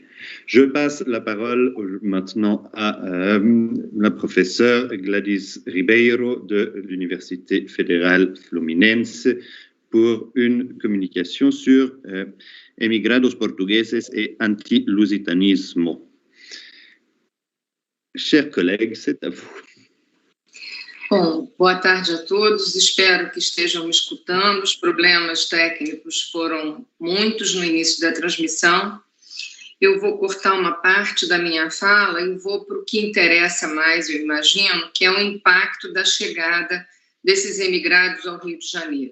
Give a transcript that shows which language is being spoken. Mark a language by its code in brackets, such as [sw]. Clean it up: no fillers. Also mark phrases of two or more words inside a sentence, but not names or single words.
[fr] Je passe la parole maintenant à la professeure Gladys Ribeiro de l'Université fédérale Fluminense pour une communication sur emigrados portugueses et anti-lusitanismo. Chers collègues, c'est à vous. [pt] Bom, boa tarde a todos, espero que estejam me escutando. Os problemas técnicos foram muitos no início da transmissão. Eu vou cortar uma parte da minha fala e vou para o que interessa mais, eu imagino, que é o impacto da chegada desses emigrados ao Rio de Janeiro.